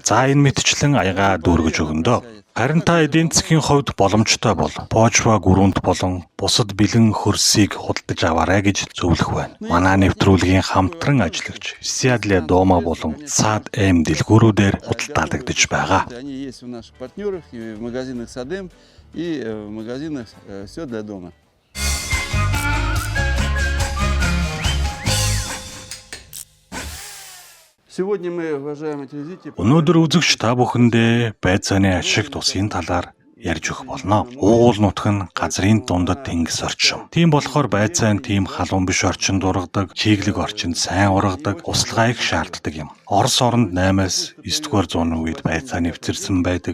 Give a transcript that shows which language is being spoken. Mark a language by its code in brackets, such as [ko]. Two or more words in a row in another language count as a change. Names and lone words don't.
[mn] За энэ мэтчлэн аягаа дүүргэж өгөндөө. Харин та эдийн засгийн хувьд боломжтой бол почва гүрүүнд болон бусад бэлэн хөрсийг худалдаж аваарай гэж зөвлөх байна. Манай нэвтрүүлгийн хамтран ажиллагч Сиадле Дома болон Сад М дэлгүүрүүдээр худалдаалагдаж байгаа. [ru] Они есть у наших партнеров и в магазинах Садем, и в магазинах «Все для дома». Сегодня мы, уважаемые телезрители, [mn] Өнөөдөр үзэгч та бүхэндээ байцааны ашиг тусын талаар ярьж өгөх болно. Уугуул нутг нь газрын дундад тэнгис орчим. Тийм болохоор байцаан тийм халуун биш орчинд ургадаг, чиглэг орчинд сайн ургадаг, услага их шаарддаг юм. Орос оронд 8-аас 9-р зууны үед байцаа нэвтэрсэн байдаг.